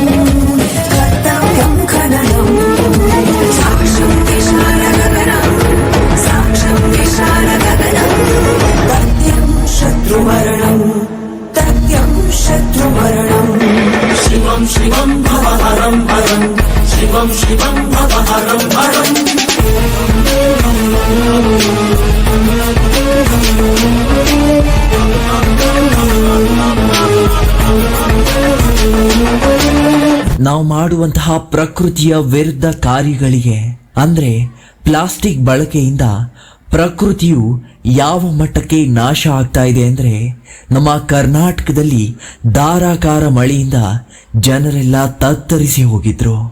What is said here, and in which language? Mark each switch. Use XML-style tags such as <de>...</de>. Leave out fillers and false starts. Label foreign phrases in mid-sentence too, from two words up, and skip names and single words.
<sa>కర్తవ్యం ఖననం సాక్షం విశాల గగనం, సాక్షం విశాల గగనం. తథ్యం శత్రుమరణం, తథ్యం శత్రుమరణం. శివం శివం భవ హరం హరం, శివం శివం భవ హరం హరం.</sa> <kn>ನಾವು ಮಾಡುವಂತಹ ಪ್ರಕೃತಿಯ ವಿರುದ್ಧ ಕಾರ್ಯಗಳಿಗೆ ಅಂದ್ರೆ ಪ್ಲಾಸ್ಟಿಕ್ ಬಳಕೆಯಿಂದ ಪ್ರಕೃತಿಯು ಯಾವ ಮಟ್ಟಕ್ಕೆ ನಾಶ ಆಗ್ತಾ ಇದೆ ಅಂದ್ರೆ ನಮ್ಮ ಕರ್ನಾಟಕದಲ್ಲಿ ಧಾರಾಕಾರ ಮಳೆಯಿಂದ ಜನರೆಲ್ಲ ತತ್ತರಿಸಿ ಹೋಗಿದ್ರು.</kn>